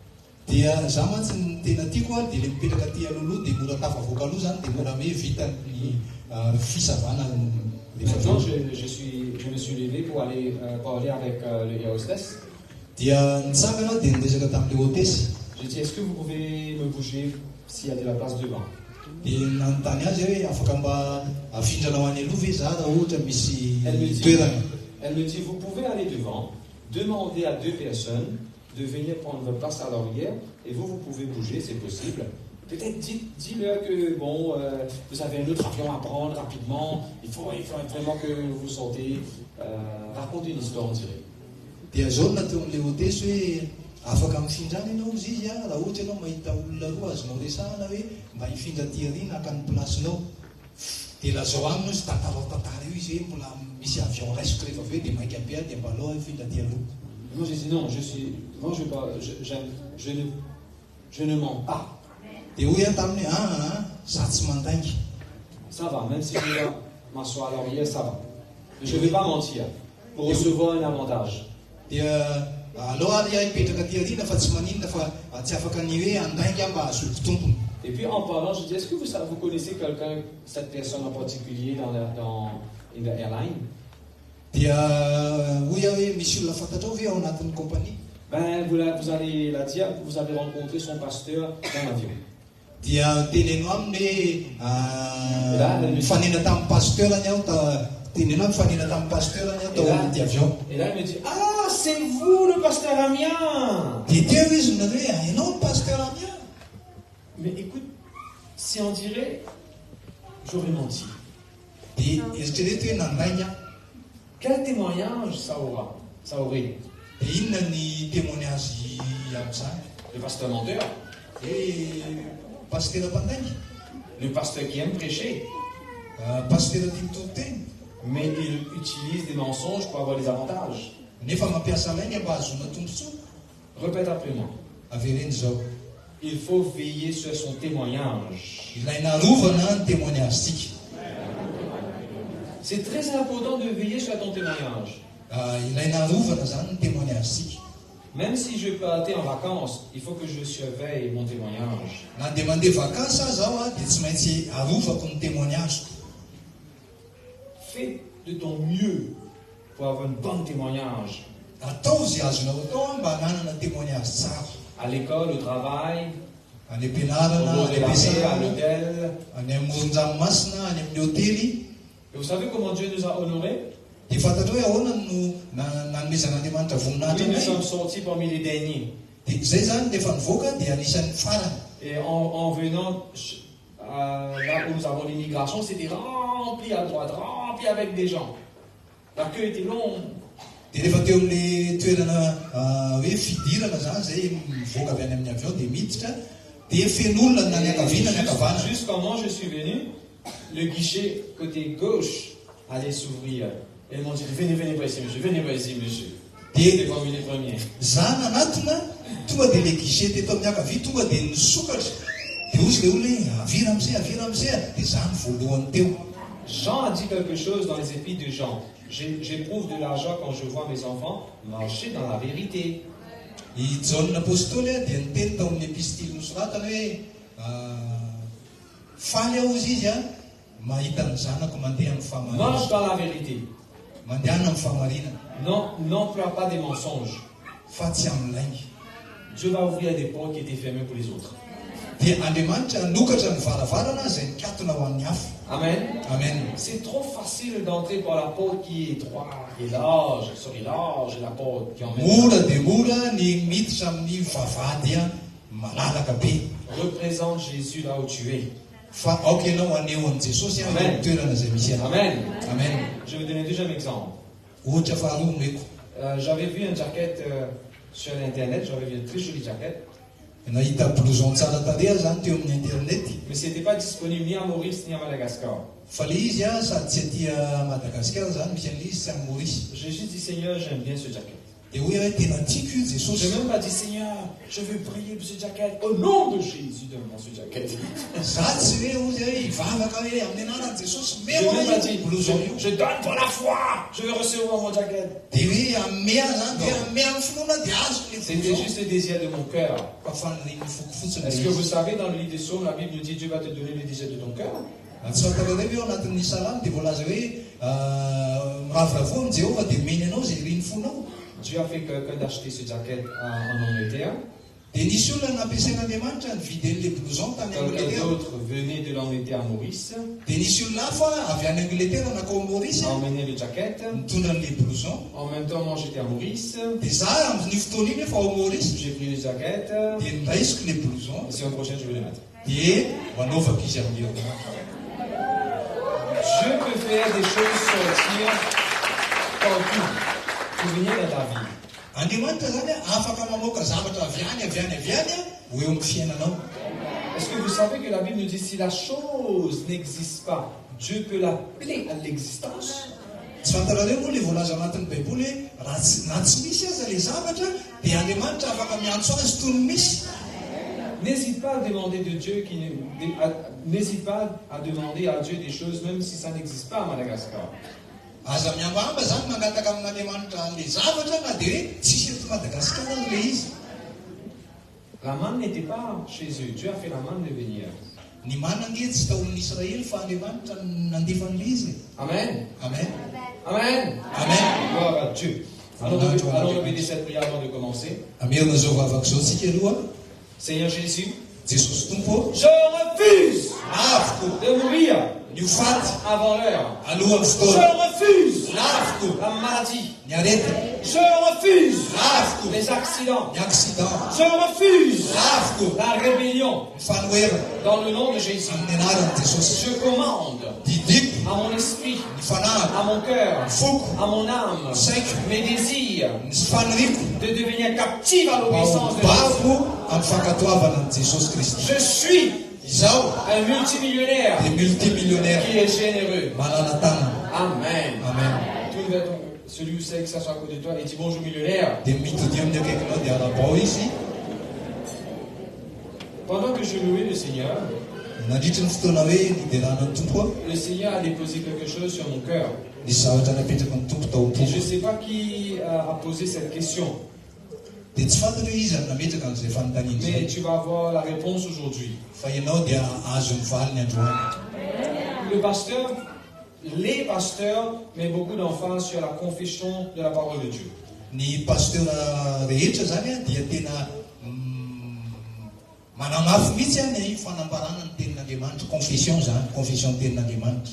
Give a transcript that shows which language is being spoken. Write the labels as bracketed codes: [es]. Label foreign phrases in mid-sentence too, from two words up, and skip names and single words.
[fr] Maintenant je me suis levé pour aller parler avec le hostess. J'ai dit dis, est-ce que vous pouvez me bouger s'il y a de la place devant? [mg] Dia nanontany azy hoe afaka mba afindranao any aloha ve za raha ohatra misy [fr] Elle me [mg] toerana. [fr] dit, vous pouvez aller devant, demander à 2 personnes de venir prendre votre place à l'arrière, et vous pouvez bouger, c'est possible. Peut-être dis-leur que, bon, vous avez un autre avion à prendre rapidement, il faut vraiment que vous sortez. Raconte une histoire, on dirait. [mg] Dia zao no natao amin'ilay hôtesy hoe afaka mifindrana ianao izy izy raha ohatra ianao mahita olona roa azonao resahana hoe mba hifindra ty arina haka ny placenao. Dia lazao aminy izy tantarao tantara io izy hoe mbola misy avion raisiko rehefa avy eo dia mainka be dia mba aloha hifindra ty aloha. [fr] Moi j'ai dit non, je ne mens pas. [mg] Dia hoy aho taminy za tsy mandainga. [fr] Ça va, même si je dois m'asseoir à l'arrière, ça va. Je ne vais pas mentir pour recevoir un avantage. [mg] Dia aloha ary aho hipetraka ty arina fa tsy maninona fa tsy afaka ny hoe andainga mba hazoky tompony. [fr] Et puis en parlant, je dis, est-ce que vous connaissez quelqu'un, cette personne en particulier dans [en] in the airline? [mg] Dia hoy aho hoe misy olona fantatrao ve ao anatin'ny compagnie? [fr] Ben, vous allez la dire, vous avez rencontré son pasteur dans l'avion. [mg] Dia teneno aminy hoe mifanena tamin'ny pasteurany aho teneno mifanena tamin'ny pasteurany aho tao anaty avion. [fr] Et là, il me dit, ah, c'est vous le pasteur Amiens! [mg] Dia teo izy minary hoe ianao ny pasteur Amiens? [fr] Mais écoute, si on dirait, j'aurais menti. [mg] Dia eritrereto hoe nandainy aho. [fr] Quel témoignage ça aurait? [mg] Dia inona ny témoignage amin'izany? [fr] Le pasteur menteur? [mg] Pasteur mpandainga? [fr] Le pasteur qui aime prêcher? [mg] Pasteur tia mitoro-teny? [fr] Mais il utilise des mensonges pour avoir des avantages. [mg] Nefa mampiasa lainy mba hahazoana tombontsoa. [fr] Répète après moi. [mg] Avereny zao. [fr] Il faut veiller sur son témoignage. [mg] Ilaina arovana ny témoignage-tsika. [fr] C'est très important de veiller sur ton témoignage. [mg] Ilaina arovana zany ny témoignage-tsika. [fr] Même si je partais en vacances, il faut que je surveille mon témoignage. [mg] Na dia mandeha vacances aho zao dia tsy maintsy arovako ny témoignage. [fr] Fais de ton mieux pour avoir un bon témoignage. [mg] Atao zay azonao atao mba hanana témoignage tsara. [fr] À l'école, au travail, [mg] Any am-pianarana, [fr] au [mg] any [fr] à [mg] am-piasana, [fr] l'hôtel. [mg] any amoron-dranomasina, any amin'ny hôtely. [fr] Et vous savez comment Dieu nous a honorés? [mg] Dia fantatra hoe ahoana no nanomezan'Andriamanitra voninahitra [fr] Oui, nous [mg] anay. [fr] sommes sortis parmi les derniers. [mg] Dia zay zany rehefa nivoaka dia anisan'ny farany. [fr] Et en venant là où nous avons l'immigration, c'était rempli à droite, rempli avec des gens. La queue était longue. [mg] Dia rehefa teo amin'ilay toerana hoe fidirana zany zay mivoaka avy any amin'ny avion dia miditra dia feno olona na ny ankaviana ny ankavanana. [fr] Juste comment je suis venu, le guichet côté gauche allait s'ouvrir. Et ils m'ont dit, venez pas ici, monsieur, venez pas ici, monsieur. C'était parmi les premiers. [mg] Za nanatona tonga dia le guichet teto amin'ny ankavia tonga dia nisokatra. Dia ozy le olona hoe avira amizay dia za ny voalohany teo. [fr] Jean a dit quelque chose dans les épîtres de Jean. J'éprouve de la joie quand je vois mes enfants marcher dans la vérité. [mg] I Jaona apôstôly dia niteny tao amin'ny epistily nosoratana hoe faly aho izy izy mahita ny zanako mandeha amin'ny [fr] Marche [mg] fahamarinana. [fr] dans la vérité. [mg] Mandehana amin'ny fahamarinana. [fr] N'emploie pas des mensonges. [mg] Fa tsy amin'ny lainga. [fr] Dieu va ouvrir des portes qui étaient fermées pour les autres. [mg] Dia Andriamanitra nokatra ny varavarana izay nikatona ho an'ny hafa. [fr] Amen. [mg] Amen. [fr] C'est trop facile d'entrer par la porte qui est étroite et large. Large la porte qui emmène. [mg] Mora dia mora ny miditra amin'ny vavahady malalaka be. [fr] Représente Jésus là où tu es. [mg] Fa aoka ianao aneo an' Jesosy amin'ny toerana izay misy anao. [fr] Amen. [mg] Amen. [fr] Je vais donner un deuxième exemple. [mg] Ohatra faharoa nomeko. [fr] J'avais vu une jaquette sur l'internet. J'avais vu une très jolie jaquette. [mg] Nahita blouson tsara tareha zany teo amin'ny internet. [fr] Mais ce n'était pas disponible ni à Maurice ni à Madagascar. [mg] Fa le izy sady tsy aty Madagasikara zany misy an'ilay izy sy amin'ny Maurice. [fr] J'ai juste dit, Seigneur, j'aime bien ce jacket. [mg] Dia hoe tena tiako io [fr] Je [mg] Jesosy. [fr] n'ai même pas dit, Seigneur, je veux prier pour ce jacket. Au nom de Jésus, donne-moi ce jacket. [mg] Za tsy hoe ozy hoe hivavaka hoe amin'ny anaran'i Jesosy [fr] Je n'ai même pas dit, [mg] blouson io. [fr] je donne pour la foi. Je veux recevoir mon jacket. [mg] Dia hoe amea zany dia amea amin'ny finoana dia azo le [fr] C'était [mg] blouson. [fr] juste le désir de mon cœur. [mg] Fa faniriany foko fotsiny. [fr] Est-ce que vous savez, dans le livre des psaumes, la Bible nous dit, Dieu va te donner le désir de ton cœur. [mg] Tsy fantareo eo anatin'ny salamy dia voalaza hoe miravoravo amin'ny Jehova dia meny anao zay riny fonao. [fr] Dieu a fait quelqu'un d'acheter ce jacket en Angleterre. [mg] Dia nisy olona nampiasain'Andriamanitra nividy an'ilay blouson tany [fr] Quelqu'un [mg] Angleterre. [fr] d'autre venait de l'Angleterre à Maurice, [mg] Dia nisy olona hafa avy any Angleterre nakao Maurice [fr] a emmené le jacket. [mg] mitondra an'ilay blouson. [fr] En même temps, moi j'étais à Maurice, [mg] Dia za amin'io fotoana iny efa ao Maurice [fr] j'ai pris le jacket, [mg] dia niraisiko ilay blouson [fr] et semaine prochaine je vais le mettre. [mg] dia manaovako izy amin'io. [fr] Dieu peut faire des choses sortir partout. Souvenir dans ta vie. [mg] Andriamanitra zany afaka mamoaka zavatra avy any ho eo amin'ny fiainanao. [fr] Est-ce que vous savez que la Bible nous dit si la chose n'existe pas, Dieu peut l'appeler à l'existence? [mg] Tsy fantarareo moa le voalaza anatin'ny baiboly hoe na tsy misy aza le zavatra dia Andriamanitra afaka miantso azy toy ny misy. [fr] N'hésite pas à demander de Dieu n'hésite pas à demander à Dieu des choses même si ça n'existe pas à Madagascar. [mg] Aza miambamba zany mangataka amin'Andriamanitra le zavatra na dia hoe tsisy eto Madagasikara le izy. [fr] La manne n'était pas chez eux. Dieu a fait la manne devenir. [mg] Ny manange tsy taon'ny Israely fa Andriamanitra nandefan'le izy. [fr] Amen. [mg] Amen. [fr] Amen. [mg] Amen. [fr] Gloire à Dieu. Allons répéter cette prière avant de commencer. [mg] Amerina zao vavaka zao tsika aloha. [fr] Seigneur Jésus, [mg] Jesosy tompo [fr] je refuse [mg] laviko [fr] de mourir [mg] ny ho faty [fr] avant l'heure. [mg] alohan'ny [fr] Je [mg] fotoana. [fr] refuse [mg] Laviko [fr] la maladie. [mg] ny arety. [fr] Je refuse [mg] Laviko [fr] les accidents. [mg] ny accident. [fr] Je refuse [mg] Laviko [fr] la rébellion. [mg] ny fanoherana [fr] Dans le nom de Jésus, [mg] amin'ny anaran'i Jesosy. [fr] je commande [mg] Didiko [fr] à mon esprit, [mg] ny fanahy, [fr] à mon cœur, [mg] ny foko, [fr] à mon âme, [mg] saiko, [fr] mes désirs, [mg] ny faniriko [fr] de devenir captive à l'obéissance de Jésus. [mg] babo amin'ny fankatoavana ny Jesosy Kristy. [fr] Je suis [mg] Izaho [fr] un multimillionnaire [mg] dia multimillionnaire [fr] qui est généreux. [mg] manana tanana. [fr] Amen. [mg] Amen. [fr] Tourne vers celui où c'est que ça soit à côté de toi et dis bonjour millionnaire. [mg] Dia mitody amin'ny akaikinao dia arabao izy. [fr] Pendant que je louais le Seigneur, [mg] Nandritra ny fotoana hoe niderana ny tompo [fr] le Seigneur a déposé quelque chose sur mon cœur. [mg] nisy zavatra napetraka ny tompo tao [fr] Et je ne [mg] am-poko. [fr] sais pas qui a posé cette question, [mg] Dia tsy fantatra hoe izy nametraka an'izay fanontaniana [fr] mais [mg] izay. [fr] tu vas avoir la réponse aujourd'hui. [mg] Fa ianao dia azo mivaly ny androany. [fr] Le pasteur, les pasteurs mettent beaucoup d'emphase sur la confession de la parole de Dieu. [mg] Ny pasteur rehetra zany dia tena manamafy mihitsy ny fanambarana ny tenin'Andriamanitra. Confession zany, confession ny tenin'Andriamanitra.